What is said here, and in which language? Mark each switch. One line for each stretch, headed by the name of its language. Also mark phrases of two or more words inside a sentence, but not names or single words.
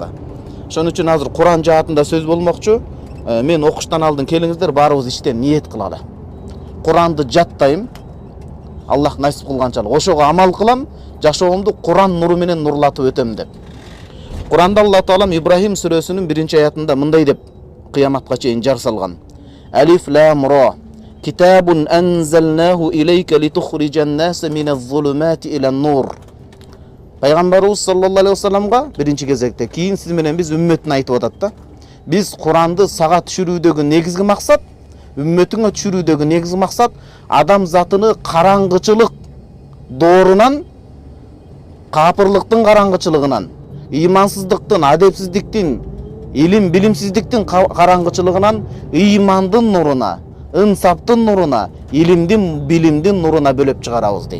Kyrgyz: Ошон үчүн азыр Куран жаатында сөз болмокчу. Мен окуштан алдын келиңиздер, баарыбыз иштен ниет кылалы. Куранды жаттайм, Аллах насип кылганчалык. Ошого амал кылам, жашоомду Куран нуру менен нурлатып өтөм деп. Куранда Алла Таалам Ибрахим сүрөсүнүн 1-аятында мындай деп кыяматка чейин жар салган.
Arabic: ألف لام را. كتاب أنزلناه إليك لتخرج الناس من الظلمات إلى النور.
Kyrgyz: Пайгамбарыбыз
Arabic: صلى الله عليه وسلم
Kyrgyz: биринчи кезекте, кийин сиз менен биз үммөтүнө айтып атат да. Биз Куранды сага түшүрүүдөгү негизги максат, үммөтүңө түшүрүүдөгү негизги максат адам затыны караңгычылык доорунан, капырлыктын караңгычылыгынан, ыймансыздыктын, адепсиздиктин, илим билимсиздиктин караңгычылыгынан ыймандын нуруна, ынсаптын нуруна, илимдин, билимдин нуруна бөлөп чыгарабыз дейт.